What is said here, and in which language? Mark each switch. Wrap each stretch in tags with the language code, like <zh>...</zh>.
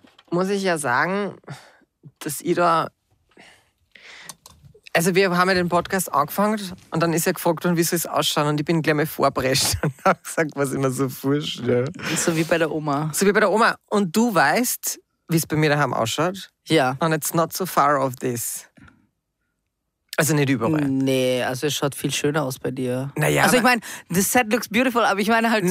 <de>muss ich ja sagen, dass ich da... Also wir haben ja den Podcast angefangen und dann ist er gefragt, wie soll es ausschauen? Und ich bin gleich mal vorprescht und habe gesagt, was immer so furcht. Ja. So wie bei der Oma. So wie bei der Oma. Und du weißt, wie es bei mir daheim ausschaut? Ja.</de> <en>And it's not so far off this.</en> <de>Also nicht überall. Nee, also es schaut viel schöner aus bei dir. Naja. Also ich meine,</de> <en>the set looks beautiful,</en> <de>aber ich meine halt so</de>